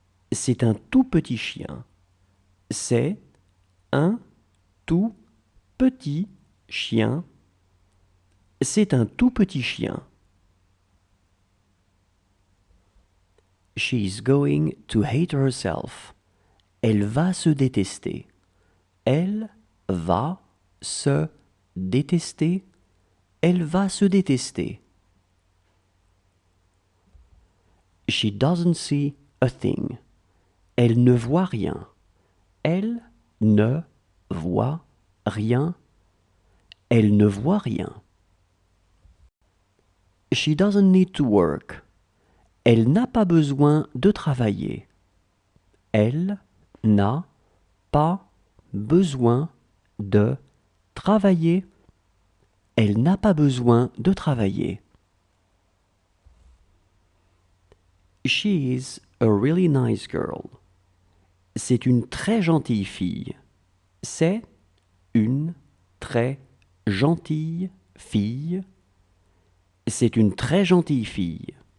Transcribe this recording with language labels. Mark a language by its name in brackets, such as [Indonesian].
[French] C'est un tout petit chien. C'est un tout petit chien. C'est un tout petit chien. [English] She is going to hate herself. [French] Elle va se détester. Elle va se détester. Elle va se détester. [English] She doesn't see a thing. [French] Elle ne voit rien. Elle ne voit rien. Elle ne voit rien. [English] She doesn't need to work. [French] Elle n'a pas besoin de travailler. Elle n'a pas besoin de travailler. Elle n'a pas besoin de travailler. [English] She is a really nice girl. [French] C'est une très gentille fille. C'est une très gentille fille. C'est une très gentille fille.